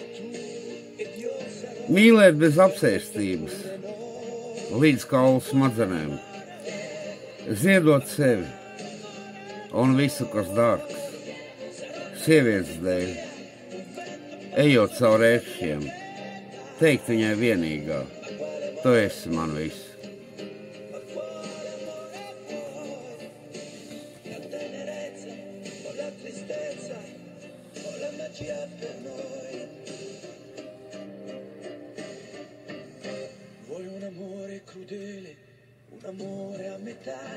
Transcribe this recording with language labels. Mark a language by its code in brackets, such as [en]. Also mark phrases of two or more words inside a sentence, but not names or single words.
[lv] Mīlēt bez apsēstības, līdz kaulu smadzenēm, ziedot sevi un visu, kas dārgs, sievietes dēļ, ejot caur ērkšķiem, teikt viņai vienīgā, tu esi man viss. [it] Vuoi un amore crudele, un amore a metà,